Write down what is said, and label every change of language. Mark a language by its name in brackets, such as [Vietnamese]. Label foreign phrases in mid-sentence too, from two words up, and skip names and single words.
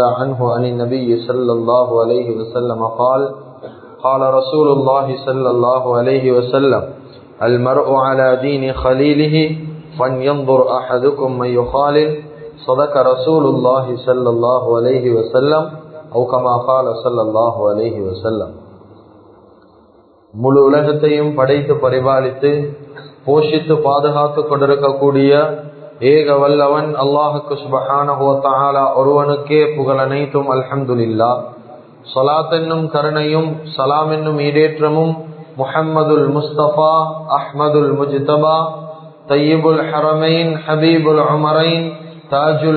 [Arabic] عنه عن النبي صلى الله عليه وسلم قال قال رسول الله صلى الله عليه وسلم المرء على دين خليله فلينظر أحدكم من يخالل صدق رسول الله صلى الله عليه وسلم أو كما قال صلى الله عليه وسلم [Tamil] முழு உலகத்தையும் படைத்து பரிபாலித்து போஷித்து பாதுகாத்து கொண்டிருக்கக்கூடிய ஏக வல்லவன் அல்லாஹுக்கு [Arabic] سبحانه و تعالى [Tamil] ஒருவனுக்கே புகழ் அனைத்தும் அல்ஹம்துலில்லாஹ். ஸலாத் என்னும் கருணையும் சலாம் என்னும் ஈடேற்றமும் [Arabic] محمد المصطفى أحمد المجتبى طيب الحرمين حبيب العمرين تاج